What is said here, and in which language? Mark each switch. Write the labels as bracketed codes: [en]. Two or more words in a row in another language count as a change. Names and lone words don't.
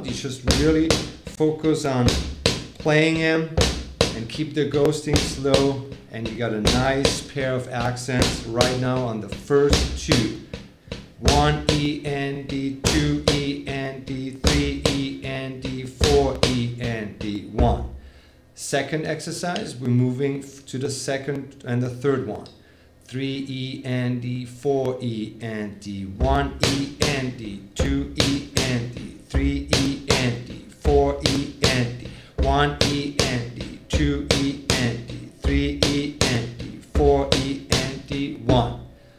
[en] You just really focus on playing them and keep the ghosting slow, and you got a nice pair of accents right now on the first two. 1 E and D, 2 E and D, 3 E and D, 4 E and D, 1. Second exercise, we're moving to the second and the third one. 3 E and D, 4 E and D, 1 E and D, 2 E and D, 3 E and D, 4 E and D, 1 E and D, 2 E and D, 3 E and D, 4 E and D, 1.